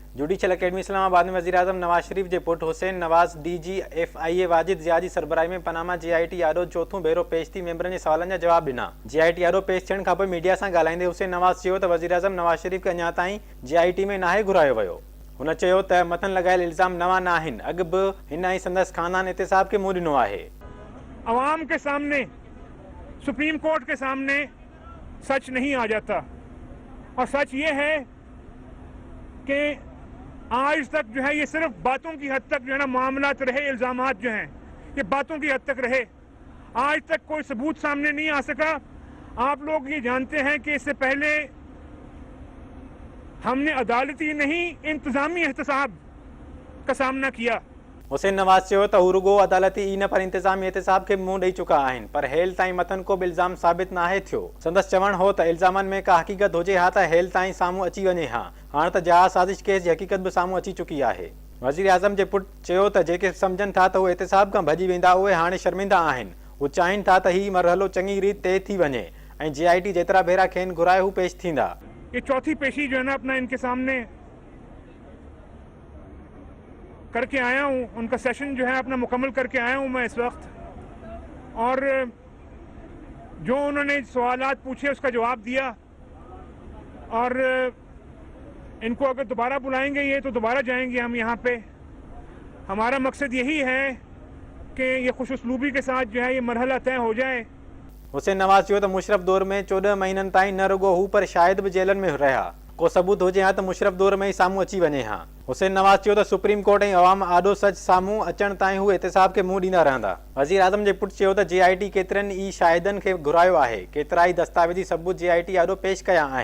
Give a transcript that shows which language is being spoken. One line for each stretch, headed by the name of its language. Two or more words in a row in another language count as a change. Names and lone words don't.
Sindhi: जुडिशल अकेडमी इस्लामाबाद में वज़ीर-ए-आज़म नवाज शरीफ के पुट हुसैन नवाज DGFIA वाजिद ज़िया की सरबराही में पनामा JIT आॾो चौथों भेरो पेश थी मेंबरनि जे सवालनि जा जवाब ॾिना। JIT आॾो पेश थियण खां पोइ मीडिया सां ॻाल्हाईंदे हुसैन नवाज चयो त वज़ीर-ए-आज़म नवाज शरीफ खे अञा ताईं JIT में नाहे घुरायो वियो। हुन चयो त मथनि लॻायल इल्ज़ाम नवां न आहिनि, अॻु बि हिन ऐं संदसि ख़ानदान एहतिसाब खे मुंहुं ॾिनो आहे।
Urdu: عوام کے سامنے، سپریم کورٹ کے سامنے سچ نہیں آ جاتا اور سچ یہ ہے کہ آج تک جو ہے یہ صرف باتوں کی حد تک جو ہے نا معاملات رہے، الزامات جو ہیں یہ باتوں کی حد تک رہے. آج تک کوئی ثبوت سامنے نہیں آ سکا۔ آپ لوگ یہ جانتے ہیں کہ اس سے پہلے ہم نے عدالتی نہیں انتظامی احتساب کا سامنا کیا.
Sindhi: हुसैन नवाज चयो त हू रुगो अदालती ई न पर इंतजामी एहतिसाब के मुंहुं ॾेई चुका आहिनि, पर हेल ताईं मथनि को बि इल्ज़ाम साबित नाहे थियो। संदसि चवणु हो त इल्ज़ामनि में का हक़ीक़त हुजे हा त हेल ताईं साम्हूं अची वञे हा। हाणे त जहाज़ साज़िश केस जी हक़ीक़त बि साम्हूं अची चुकी आहे। वज़ीर-ए-आज़म जे पुट चयो त जेके सम्झनि था त उहे एहतिसाब खां भॼी वेंदा उहे हाणे शर्मिंदा आहिनि। हू चाहिनि था त हीउ मरहलो चङी रीति तइ थी वञे ऐं JIT जेतिरा भेरा खेनि घुराए हू पेश थींदा।
Urdu: یہ چوتھی پیشی جو ہے نا اپنا ان کے سامنے کر کے آیا ہوں، ان کا سیشن جو ہے اپنا مکمل کر کے آیا ہوں میں اس وقت، اور جو انہوں نے سوالات پوچھے اس کا جواب دیا. اور ان کو اگر دوبارہ بلائیں گے یہ تو دوبارہ جائیں گے ہم یہاں پے. ہمارا مقصد یہی ہے کہ یہ خوش اسلوبی کے ساتھ جو ہے یہ مرحلہ طے ہو جائے.
Sindhi: हुसैन नवाज चयो त मुशरफ दौर में 14 महीननि ताईं न रुगो हू पर शायद बि जेलनि में रहिया। को सबूत हुजे हा त मुशरफ दौर में ई साम्हूं अची वञे हा। हुसैन नवाज चयो त सुप्रीम कोर्ट ऐं अवाम आॾो सच साम्हूं अचण ताईं हू एहतिसाब खे मुंहुं ॾींदा रहंदा। वज़ीर-ए-आज़म जे पुट चयो त JIT केतिरनि ई शाहिदनि खे घुरायो आहे, केतिरा ई दस्तावेज़ी सबूत JIT आॾो पेश कया आहिनि।